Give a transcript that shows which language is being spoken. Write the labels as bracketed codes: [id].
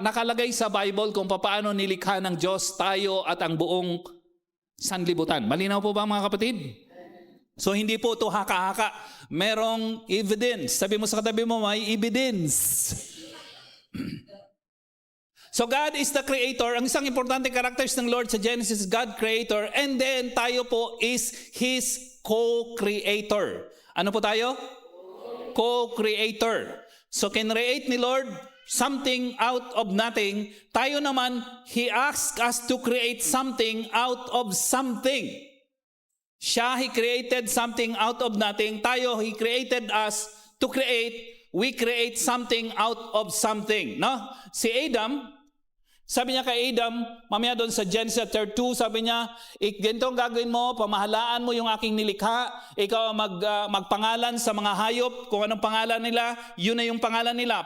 [tl] Nakalagay sa Bible kung paano nilikha ng Diyos tayo at ang buong sanlibutan. Malinaw po ba, mga kapatid? So hindi po ito haka-haka. Merong evidence. Sabi mo sa katabi mo, may evidence. [en] So God is the creator. [tl] Ang isang importante characters ng Lord sa Genesis, God creator. [en] And then [tl] tayo po [en] is His co-creator. [tl] Ano po tayo? Co-creator. So kinreate ni Lord something out of nothing. Tayo naman, [en] He asked us to create something out of something. Siya, He created something out of nothing. Tayo, He created us to create. We create something out of something. No? [tl] Si Adam, sabi niya kay Adam, mamaya doon sa Genesis chapter 2, sabi niya, ganito ang gagawin mo, pamahalaan mo yung aking nilikha, ikaw magpangalan sa mga hayop, kung anong pangalan nila, yun na yung pangalan nila.